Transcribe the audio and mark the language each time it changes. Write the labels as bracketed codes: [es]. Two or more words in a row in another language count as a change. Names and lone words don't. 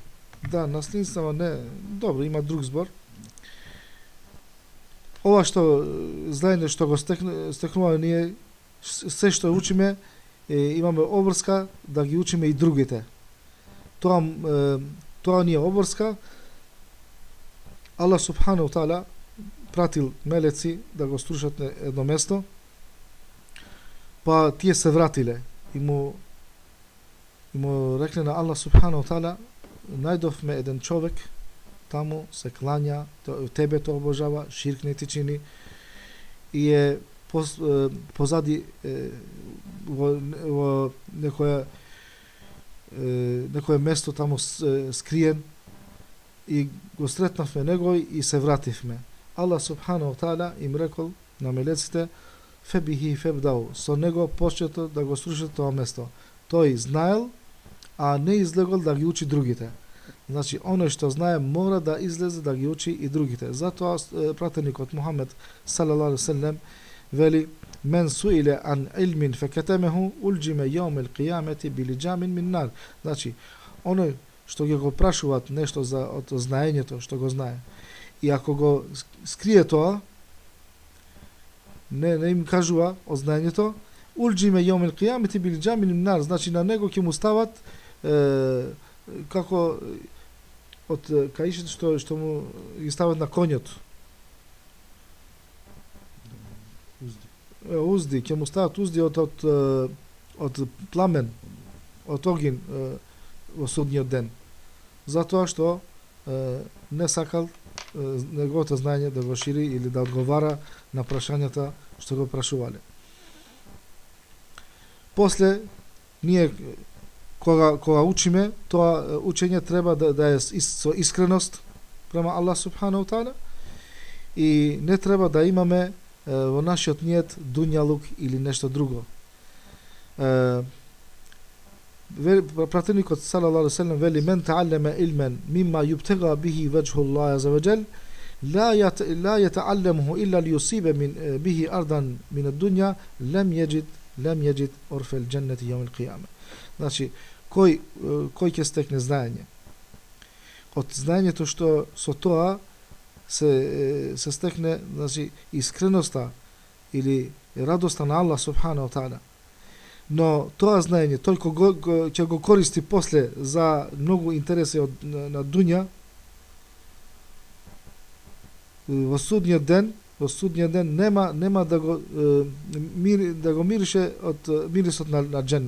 [mk] Да, наследницава не, добро, има друг збор. Ова што знаење што го стекнуваме ние, се што учиме, имаме обврска да ги учиме и другите. Тоа ни е обврска. Аллах [ar] سبحانه تعالى [mk] пратил мелеци да го струшат на едно место, па тие се вратиле и му рекле на Аллах [ar] سبحانه تعالى, [mk] најдовме еден човек таму, се клања, тебе тоа обожава, ширк не ти чини и е позади во некое место таму скриен, и го сретнавме него и се вративме. Аллах [ar] سبحانه تعالى [mk] им рекол на мелеците, [ar] فبه فابدؤوا, [mk] со него почнете да го струшите тоа место. Тој знаел, а не излегол да ги учи другите. Значи, оној што знае мора да излезе да ги учи и другите. Затоа пратеникот Мухамед [ar] صلى الله عليه وسلم [mk] вели: [ar] "من سئل عن علم فكتمه ألجم يوم القيامة بلجام من نار." [mk] Значи, оној што ги го прашуваат нешто од знаењето што го знае, и ако го скрие тоа, не им кажува од знаењето, [ar] ألجم يوم القيامة بلجام من نار, [mk] значи на него ќе му стават како од каишите што му ги стават на конјот. Узди, ќе му стават узди од пламен, од огин во судниот ден. Затоа што не сакал неговото знаење да го шири или да одговара на прашањата што го прашувале. После, ние кога учиме, тоа учење треба да е со искреност према Аллах [ar] سبحانه تعالى [mk] и не треба да имаме во нашиот ниет дуњалук или нешто друго. Пратеникот [ar] صلى الله عليه وسلم [mk] вели: [ar] "من تعلم علما مما يبتغى به وجه الله عز وجل لا يتعلمه إلا ليصيب به عرضا من الدنيا لم يجد عرف الجنة يوم القيامة." [mk] Значи, кој ќе стекне знаење? Од знаењето што со тоа се стекне, значи, искреноста или радоста на Аллах [ar] سبحانه تعالى. [mk] Но тоа знаење толку ќе го користи после за многу интереси на дуња, во судниот ден нема да го мирише од мирисот на џенне.